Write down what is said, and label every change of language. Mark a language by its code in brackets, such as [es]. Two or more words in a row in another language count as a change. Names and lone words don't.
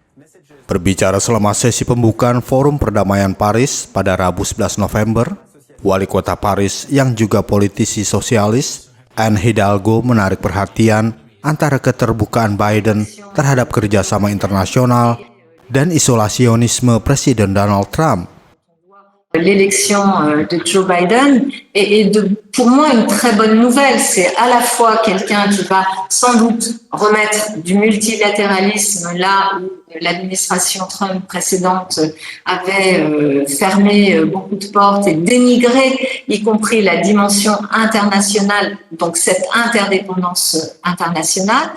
[id] Berbicara selama sesi pembukaan Forum Perdamaian Paris pada Rabu 11 November, Wali Kota Paris yang juga politisi sosialis, Anne Hidalgo menarik perhatian antara keterbukaan Biden terhadap kerjasama internasional dan isolasionisme Presiden Donald Trump. [fr] L'élection de Joe Biden est pour moi une très bonne nouvelle. C'est à la fois quelqu'un qui va sans doute remettre du multilatéralisme là où l'administration Trump précédente avait fermé beaucoup de portes et dénigré, y compris la dimension internationale, donc cette interdépendance internationale.